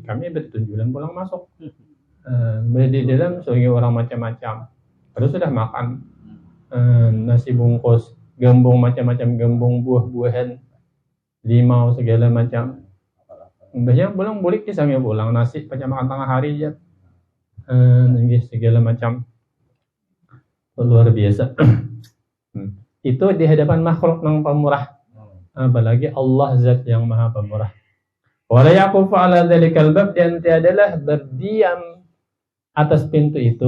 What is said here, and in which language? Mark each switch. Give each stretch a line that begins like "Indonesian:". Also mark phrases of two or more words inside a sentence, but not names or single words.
Banjar: Kami bertujuan pulang masuk. Di dalam sebagai orang macam-macam. Terus sudah makan nasi bungkus, gembung macam-macam, gembung buah-buahan, limau segala macam. Banyak pulang bulik kisahnya pulang nasi macam makan tengah hari aja. Segala macam. Luar biasa. Itu di hadapan makhluk yang pemurah. Apalagi Allah zat yang maha pemurah.
Arabic: ولا يقف على ذلك الباب,
Banjar: dan tiadalah berdiam atas pintu itu.